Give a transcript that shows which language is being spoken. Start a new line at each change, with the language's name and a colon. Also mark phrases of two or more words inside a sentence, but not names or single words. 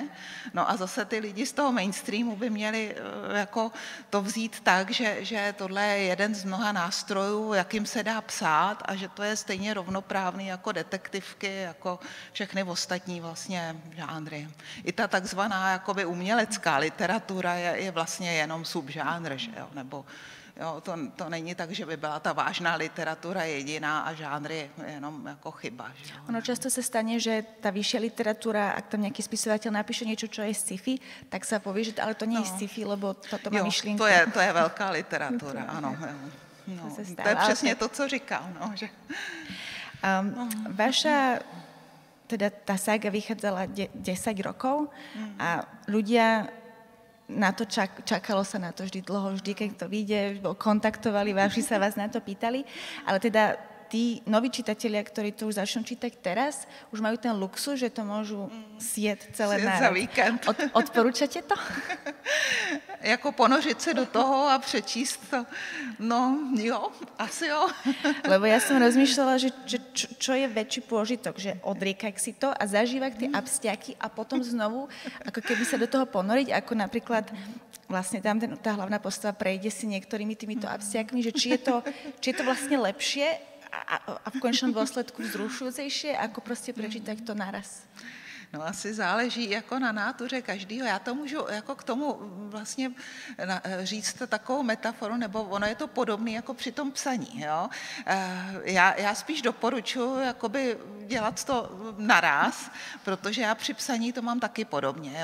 Czech: No a zase ty lidi z toho mainstreamu by měli jako to vzít tak, že tohle je jeden z mnoha nástrojů, jakým se dá psát a že to je stejně rovnoprávný jako detektivky, jako všechny ostatní vlastně žánry. I ta takzvaná jakoby umělecká literatura je vlastně jenom subžánr, že jo? Nebo jo, to není tak, že by byla ta vážná literatura jediná a žánry jenom jako chyba. Že jo?
Slovak: Ono často sa stane, že tá vyššia literatúra, ak tam nejaký spisovateľ napíše niečo, čo je sci-fi, tak sa povie, že ale to nie je sci-fi, lebo toto má myšlienku.
Czech: To je velká literatura, ano. No, to je přesně to, co říkal. No, že...
Slovak: Vaša, teda tá sága vychádzala 10 rokov a ľudia na to čakalo sa na to vždy dlho, vždy, keď to vyjde, kontaktovali vás, vždy sa vás na to pýtali, ale teda tí noví čitatelia, ktorí to už začnú čítať teraz, už majú ten luxus, že to môžu sieť celé na za víkend. Odporúčate to?
Czech: Jako ponořit se do toho a přečíst to. No jo, asi jo.
Slovak: Lebo ja som rozmýšľala, že čo je väčší pôžitok, že odriekať si to a zažívať tie abstiaky a potom znovu, ako keby sa do toho ponoriť, ako napríklad vlastne tam tá hlavná postava prejde si niektorými týmito abstiakmi, že či je to vlastne lepšie a v konečnom dôsledku vzrušujúcejšie, ako prostě prečítať to naraz.
Czech: No asi záleží jako na nátuře každýho. Já to můžu jako k tomu vlastně říct takovou metaforu, nebo ono je to podobné jako při tom psaní. Jo? Já spíš doporučuji jakoby dělat to naraz, protože já při psaní to mám taky podobně.